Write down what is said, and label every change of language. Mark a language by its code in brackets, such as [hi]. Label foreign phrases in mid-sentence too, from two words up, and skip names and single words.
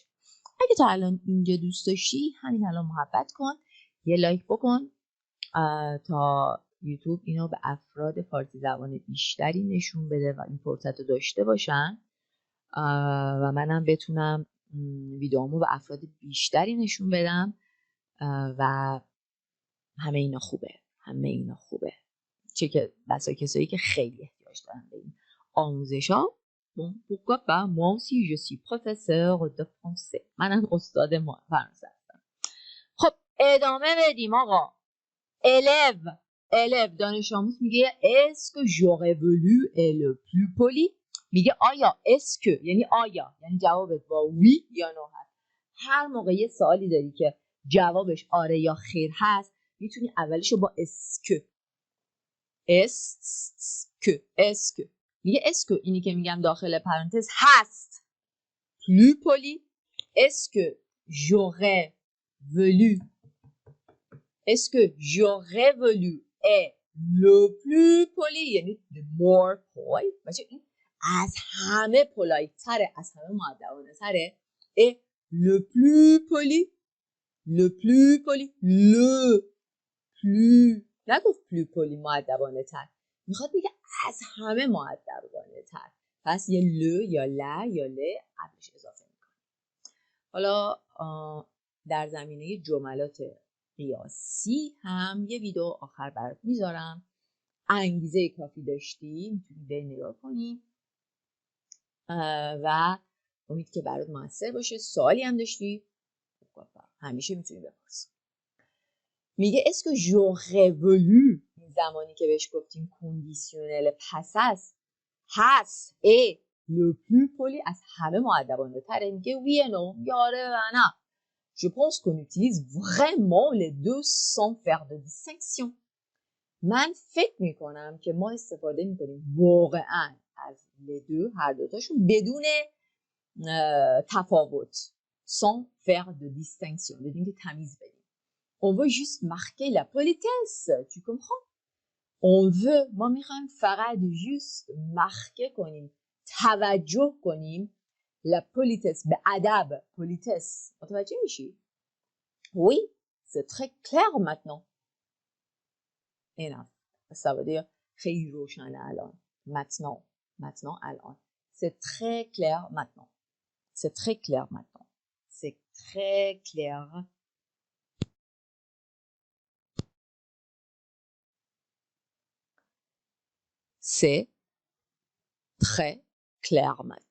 [fa] اگه تا الان اینجا دوست داشتی، همین الان محبت کن، یه لایک بکن تا یوتیوب اینو به افراد فارسی زبان بیشتری نشون بده و این فرصت رو داشته باشن و منم بتونم ویدیوامو به افراد بیشتری نشون بدم و همه اینا خوبه، چه که بسا کسایی که خیلی احتیاج دارن به این آموزش ها. [fr] Bon, pourquoi pas, moi aussi je suis professeur de français. [fa] منم استاد فرانسه هستم. خب ادامه بدیم آقا. [fr] élève [fa] دانش آموز میگه [fr] est-ce que j'aurais voulu est le plus poli. [fa] میگه آیا [fr] est-ce que [fa] یعنی آیا، یعنی جوابت با oui یا no هست. هر موقع یه سوالی داری که جوابش آره یا خیر هست، میتونی اولشو با [fr] est-ce que [fa] میگه [fr] est-ce que [fa] اینی که میگم داخل پرانتز هست [fr] plus poli. est-ce que j'aurais voulu est le plus poli یعنی [en] the more polite. [fa] بچه این از همه پولایت تره، از همه مؤدبانه تره. [fr] et le plus poli le plus [fa] نگفت [fr] plus poli [fa] مؤدبانه تر، میخواد بگه از همه مؤدبانه تر، پس یه ل یا ل یا ل قبلش اضافه میکنه. حالا در زمینه جملات قیاسی هم یه ویدیو آخر برات میذارم. انگیزه کافی داشتی میتونی به نگاه کنی و امید که برات موثر باشه. سوالی هم داشتی همیشه میتونی بپرسی. [fr] میگه est-ce que j'aurais voulu، [fa] زمانی که بهش گفتیم کندیسیونل پس هست [fr] et le plus poli [fa] از همه مؤدبانه تره، میگه [fr] oui et non، [fa] میگه آره و نه. [fr] Je pense qu'on utilise vraiment les deux sans faire de distinction. [fa] من فکر میکنم که ما استفاده میکنیم واقعا از [fr] les deux، [fa] هر دوتاشون، بدون تفاوت. [fr] sans faire de distinction، [fa] بدون که تمیز بدیم. [fr] On veut juste marquer la politesse، tu comprends؟ on veut، [fa] ما میخوایم فقط [fr] juste marquer [fa] کنیم، توجه کنیم [fr] la politesse، [fa] به ادب، politesse. متوجه میشی؟ [fr] oui c'est très clair maintenant. [fa] اینا [fr] ça veut dire [fa] خیلی روشنه الان. [fr] maintenant الان c'est très clair maintenant. c'est très clair maintenant. c'est très clair. c'est très clair maintenant.